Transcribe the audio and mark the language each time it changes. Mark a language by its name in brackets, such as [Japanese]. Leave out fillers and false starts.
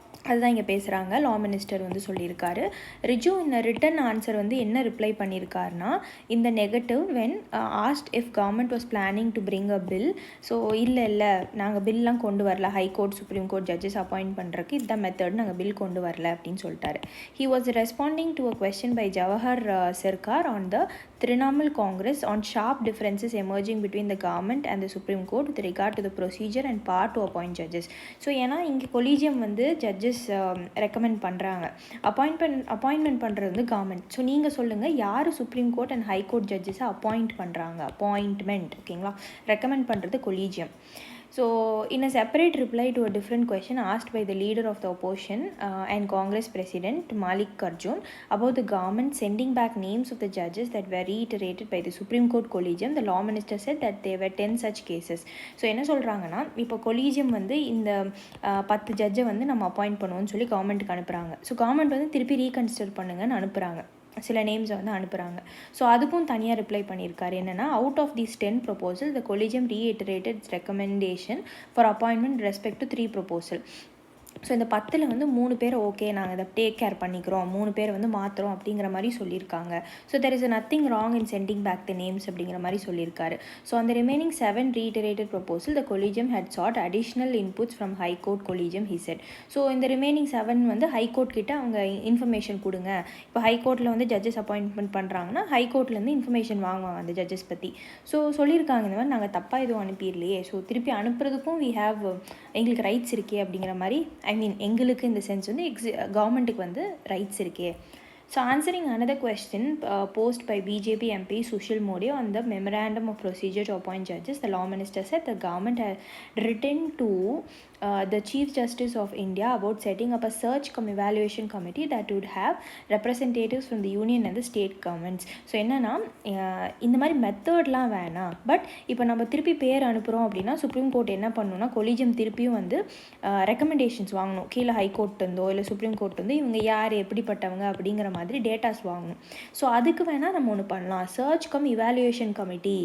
[Tamil] அதுதான் இங்கே பேசுகிறாங்க, லா மினிஸ்டர் வந்து சொல்லியிருக்காரு. ரிஜு இந்த ரிட்டன் ஆன்சர் வந்து என்ன ரிப்ளை பண்ணியிருக்காருனா, இந்த [English] Negative when asked if government was planning to bring a bill. [Tamil] So இல்லை நாங்கள் பில்லாம் கொண்டு வரல, high court supreme court judges appoint பண்ணுறதுக்கு இதுதான் மெத்தட், நாங்கள் பில் கொண்டு வரல அப்படின்னு சொல்லிட்டாரு. [English] He was responding to a question by Jawahar Sircar on the Trinamool Congress on sharp differences emerging between the government and the Supreme Court with regard to the procedure and power to appoint judges. [Tamil] So ஏன்னா இங்கே collegium வந்து judges recommend பண்ணுறாங்க, appointment பண்ணுறது வந்து government. So நீங்கள் சொல்லுங்கள், யார் supreme court and high court ஜட்ஜஸை appoint பண்ணுறாங்க? அப்பாயின்ட்மெண்ட், ஓகேங்களா? ரெக்கமெண்ட் பண்ணுறது collegium. [English] So, in a separate reply to a different question asked by the leader of the opposition and Congress President Malik Arjun about the government sending back names of the judges that were reiterated by the Supreme Court Collegium, the law minister said that there were 10 such cases. [Tamil] So என்ன சொல்கிறாங்கன்னா, இப்போ collegium வந்து இந்த 10 ஜட்ஜை வந்து நம்ம appoint பண்ணுவோம்னு சொல்லி கவர்மெண்ட்டுக்கு அனுப்புகிறாங்க. ஸோ கவர்மெண்ட் வந்து திருப்பி ரீகன்சிடர் பண்ணுங்கன்னு அனுப்புகிறாங்க. சில நேம்ஸை வந்து அனுப்புகிறாங்க. ஸோ அதுக்கும் தனியாக ரிப்ளை பண்ணியிருக்காரு. [English] என்னென்னா, out of these 10 proposal the collegium reiterated its recommendation for appointment respect to 3 proposal. [Tamil] So இந்த 10ல் வந்து 3 பேர் ஓகே நாங்கள் இதை டேக் கேர் பண்ணிக்கிறோம், 3 பேர் வந்து மாற்றுறோம் அப்படிங்கிற மாதிரி சொல்லியிருக்காங்க. [English] so there is nothing wrong in sending back the names [Tamil] அப்படிங்கிற மாதிரி சொல்லியிருக்காரு. [English] So அந்த remaining 7 reiterated proposal the collegium had sought additional inputs from high court collegium he said. [Tamil] So இந்த ரிமைனிங் 7 வந்து ஹைகோர்ட் கிட்ட அவங்க இன்ஃபர்மேஷன் கொடுங்க. இப்போ ஹைகோர்ட்டில் வந்து ஜட்ஜஸ் அப்பாயின்மெண்ட் பண்ணுறாங்கன்னா ஹைகோர்ட்லேருந்து இன்ஃபர்மேஷன் வாங்குவாங்க அந்த ஜட்ஜஸ் பற்றி. ஸோ சொல்லியிருக்காங்க இந்த மாதிரி நாங்கள் தப்பாக எதுவும் அனுப்பிடலையே, ஸோ திருப்பி அனுப்புறதுக்கும் எங்களுக்கு ரைட்ஸ் இருக்கே அப்படிங்கிற மாதிரி, எங்களுக்கு இந்த சென்ஸ் வந்து கவர்மெண்ட்டுக்கு வந்து ரைட்ஸ் இருக்கே. [English] So answering another question posed by BJP MP Sushil Modi on the memorandum of procedure to appoint judges, the law minister said the government had written to the Chief Justice of India about setting up a search cum evaluation committee that would have representatives from the union and the state governments. [Tamil] So என்னென்னா, இந்த மாதிரி மெத்தட்லாம் வேணாம், but இப்போ நம்ம திருப்பி பேர் அனுப்புகிறோம் அப்படின்னா சுப்ரீம் கோர்ட் என்ன பண்ணணும்னா கொலிஜியம் திருப்பியும் வந்து ரெக்கமெண்டேஷன்ஸ் வாங்கணும். கீழே ஹைகோர்ட் இருந்தோ இல்லை சுப்ரீம் கோர்ட் வந்து இவங்க யார் எப்படிப்பட்டவங்க அப்படிங்கிற மாதிரி டேட்டாஸ் வாங்கணும். ஸோ அதுக்கு வேணால் நம்ம ஒன்று பண்ணலாம், சர்ச் கம் இவாலுவேஷன் கமிட்டி.